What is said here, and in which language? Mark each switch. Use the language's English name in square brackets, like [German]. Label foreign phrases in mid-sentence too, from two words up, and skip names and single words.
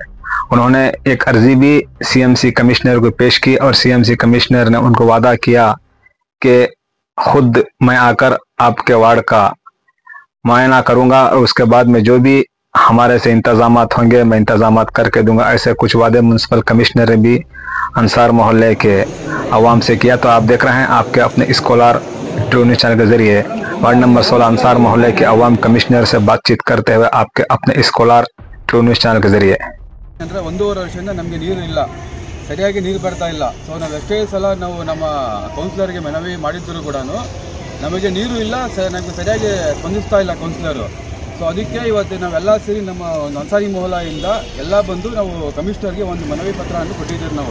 [Hindi] उन्होंने एक अर्जी भी [English] CMC commissioner [Hindi] को पेश की और [English] CMC commissioner [Hindi] ने उनको वादा किया कि खुद मैं आकर आपके वार्ड का मुआयना करूंगा और उसके बाद में जो भी हमारे से इंतजामात होंगे मैं इंतजामात करके दूंगा। ऐसे कुछ वादे [English] municipal commissioner [Hindi] ने भी अंसार मोहल्ले के अवाम से किया। तो आप देख रहे हैं आपके अपने इस कोलार ट्रू न्यूज चैनल के जरिए [English] ward number [Hindi] 16 अंसार मोहल्ले के अवाम कमिश्नर से बातचीत करते हुए आपके अपने इस कोलार ट्रू न्यूज चैनल के जरिए। [Kannada] ಅಂದರೆ 1.5 ವರ್ಷದಿಂದ ನಮಗೆ ನೀರು ಇಲ್ಲ, ಸರಿಯಾಗಿ ನೀರು ಬರ್ತಾ ಇಲ್ಲ. ಸೊ ನಾವು ಎಷ್ಟೇ ಸಲ ನಾವು ನಮ್ಮ ಕೌನ್ಸಿಲರ್ಗೆ ಮನವಿ ಮಾಡಿದ್ರು ಕೂಡ ನಮಗೆ ನೀರು ಇಲ್ಲ, ನಮಗೆ ಸರಿಯಾಗಿ ಸ್ಪಂದಿಸ್ತಾ ಇಲ್ಲ ಕೌನ್ಸಿಲರು. ಸೊ ಅದಕ್ಕೆ ಇವತ್ತು ನಾವೆಲ್ಲ ಸೇರಿ ನಮ್ಮ ಒಂದು ಅನ್ಸಾರಿ ಮೊಹಲ್ಲಾಯಿಂದ ಎಲ್ಲ ಬಂದು ನಾವು ಕಮಿಷನರ್ಗೆ ಒಂದು ಮನವಿ ಪತ್ರವನ್ನು ಕೊಟ್ಟಿದ್ದೀವಿ ನಾವು.